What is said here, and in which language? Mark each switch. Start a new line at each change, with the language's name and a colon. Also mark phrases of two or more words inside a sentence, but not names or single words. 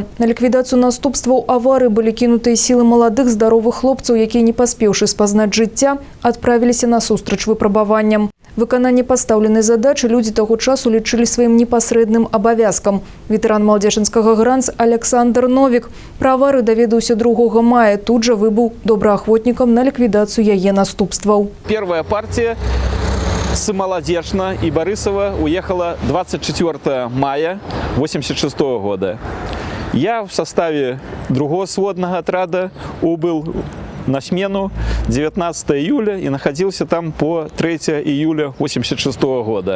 Belarusian: На ліквідацыю наступстваў аварыі былі кінутыя сілы маладых здаровых хлопцаў, якія, не паспеўшы спазнаць жыцця, адправіліся насустрач выпрабаванням. Выкананне пастаўленай задачы людзі таго часу лічылі сваім непасрэдным абавязкам. Ветэран маладзежынскага ГРАНС Александр Новік пра аварыю даведаўся 2 мая. Тут жа выбыў добраахвотнікам на ліквідацыю яе наступстваў.
Russian: Первая партия с Молодежна и Борисова уехала 24 мая 1986 года. Я в составе другого сводного отряда убыл на смену 19 июля и находился там по 3 июля 1986 года.